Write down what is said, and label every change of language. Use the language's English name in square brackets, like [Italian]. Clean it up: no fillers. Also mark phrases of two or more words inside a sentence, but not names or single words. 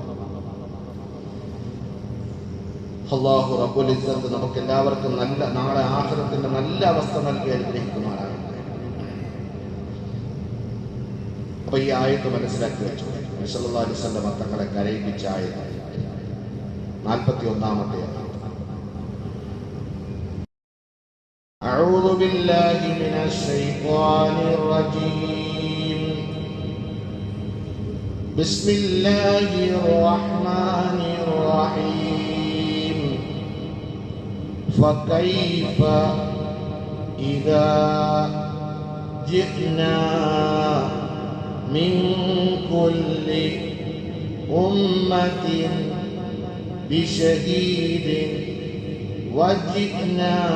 [Arabic] الله رب العزة [Malayalam] നമുക്ക് എല്ലാവർക്കും നല്ല നാളെ ആഖിറത്തിന്റെ നല്ല അവസ്ഥ നൽകി അനുഗ്രഹിക്കുമാറാകട്ടെ. അപ്പൊ ഈ ആയത്ത് മനസ്സിലാക്കി വെച്ചു. നബി [Arabic] صلى الله عليه وسلم [Malayalam] തങ്ങളെ കരയിപ്പിച്ച ആയത്ത് 41-ാമത്തെ ആയത്ത്. [Arabic] أعوذ بالله من الشيطان الرجيم. بسم الله الرحمن الرحيم. فكيف إذا جئنا من كل أمة بشهيد وجئنا